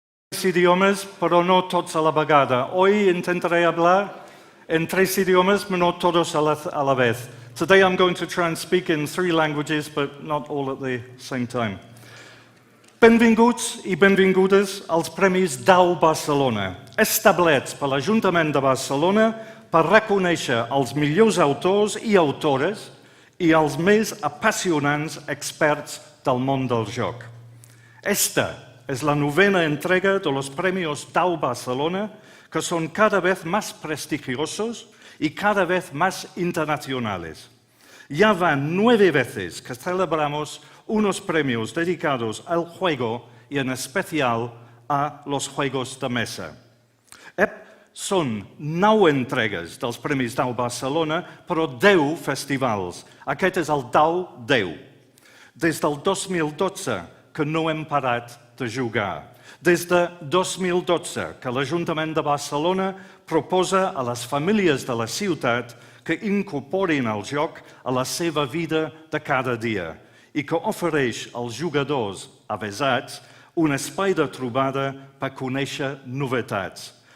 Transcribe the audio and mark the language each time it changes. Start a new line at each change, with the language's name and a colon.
Spanish: 3 idiomas, pero no todos a la vegada. Hoy intentaré hablar en 3 idiomas, but not todos a la vez.
English: Today I'm going to try and speak in 3 languages, but not all at the same time.
Catalan: Benvinguts i benvingudes als Premis DAU Barcelona, establerts per l'Ajuntament de Barcelona per reconèixer els millors autors i autores i els més apassionants experts del món del joc.
Spanish: Esta es la 9ª entrega de los Premios DAU Barcelona, que son cada vez más prestigiosos y cada vez más internacionales. Ya van 9 veces que celebramos unos premios dedicados al juego y en especial a los juegos de mesa.
Catalan: Són 9 entregues dels Premis DAU Barcelona, però 10 festivals. Aquest és el DAU 10. Des del 2012 que no hem parat de jugar. Des de 2012 que l'Ajuntament de Barcelona proposa a les famílies de la ciutat que incorporin el joc a la seva vida de cada dia i que ofereix als jugadors avesats un espai de trobada per conèixer novetats.